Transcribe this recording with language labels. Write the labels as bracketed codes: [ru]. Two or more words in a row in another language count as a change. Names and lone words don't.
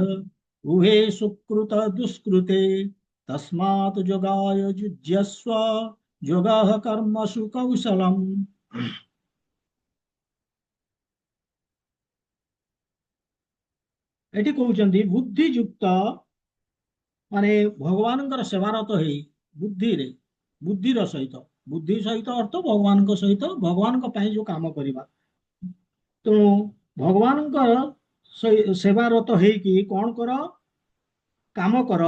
[sa] उहे सुकृत दुष्कृते तस्मात् जोगाय युज्यस्व योगः कर्मसु कौशलम्। [or] ଏଠି କହୁଛନ୍ତି ବୁଦ୍ଧିଯୁକ୍ତ ମାନେ ଭଗବାନଙ୍କର ସେବାରତ ହେଇ ବୁଦ୍ଧିରେ, ବୁଦ୍ଧିର ସହିତ, ବୁଦ୍ଧି ସହିତ ଅର୍ଥ ଭଗବାନଙ୍କ ସହିତ, ଭଗବାନଙ୍କ ପାଇଁ ଯୋଉ କାମ କରିବା, ତେଣୁ ଭଗବାନଙ୍କର ସେବାରତ ହେଇକି କଣ କର, କାମ କର।